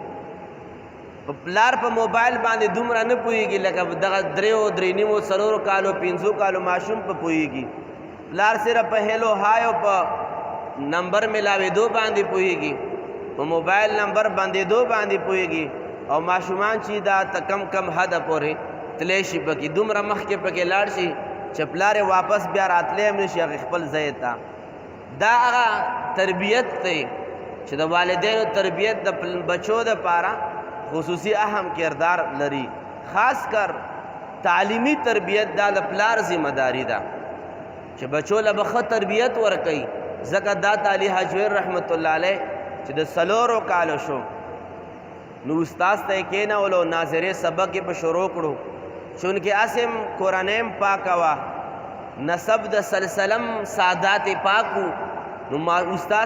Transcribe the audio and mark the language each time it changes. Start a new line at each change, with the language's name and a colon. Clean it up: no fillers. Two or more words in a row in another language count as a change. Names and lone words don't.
Pashto: په پلار په موبایل باندې دومره نه پوهېږي لکه دغه 3 4 کالو 5 کالو ماشوم په پوهېږي پلار صرف په
English: hello hi
Pashto: او په نمبر ملاوېدو باندې پوهېږي په موبایل نمبر بندېدو باندې پوهېږي او ماشومان چې دا کم حده پورې تلی شي پکې دومره مخکې پکې لاړ شي چې پلار یې واپس بیا راتلی هم نه شي هغې خپل ځای ته دا هغه تربیت دی چې د والدینو تربیت د بچو دپاره خصوصي اهم کردار لري خاص کر تعلیمی تربیت دا د پلار ذمہ داری ده چې بچو له به ښه تربیت ورکوي ځکه داتا علی حجویری
Arabic: رحمت الله علیه
Pashto: چې د 4 کالو شو نو استاذ ته یې کېنولو ناظرې سبق یې په شروع کړو چونکې اسم قرآنیم پاکه وه نسب د سلسلم سادات پاکو نو ما استاد